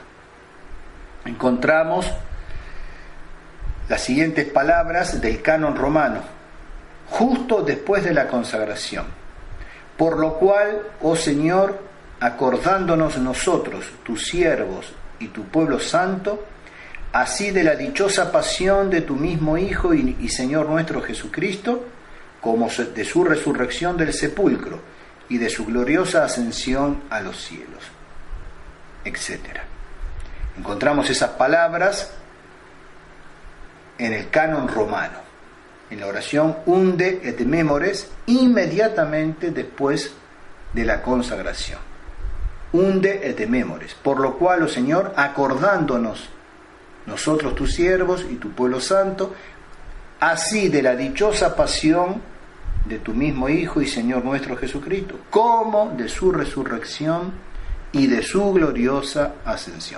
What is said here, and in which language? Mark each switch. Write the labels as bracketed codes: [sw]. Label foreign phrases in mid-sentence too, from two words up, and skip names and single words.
[es] Encontramos las siguientes palabras del canon romano, justo después de la consagración: por lo cual, oh Señor, acordándonos nosotros, tus siervos y tu pueblo santo, así de la dichosa pasión de tu mismo Hijo y Señor nuestro Jesucristo, como de su resurrección del sepulcro y de su gloriosa ascensión a los cielos, etc. Encontramos esas palabras en el canon romano, en la oración Unde et Memores, inmediatamente después de la consagración. Unde et Memores, por lo cual, oh Señor, acordándonos nosotros tus siervos y tu pueblo santo, así de la dichosa pasión de tu mismo Hijo y Señor nuestro Jesucristo, como de su resurrección y de su gloriosa ascensión.